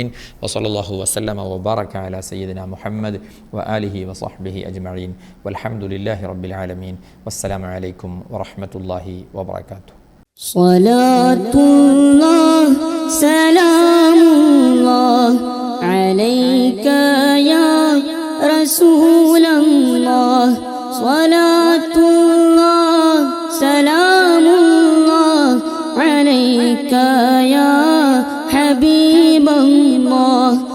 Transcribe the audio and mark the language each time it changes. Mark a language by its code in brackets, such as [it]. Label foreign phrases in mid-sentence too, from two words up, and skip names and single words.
[ar] وصلى الله وسلم وبارك على سيدنا محمد وآله وصحبه أجمعين. والحمد لله رب العالمين. والسلام عليكم ورحمة الله وبركاته. صلاة الله سلام الله عليك يا رسول الله. صلاة الله سلام الله عليك يا حبيب الله.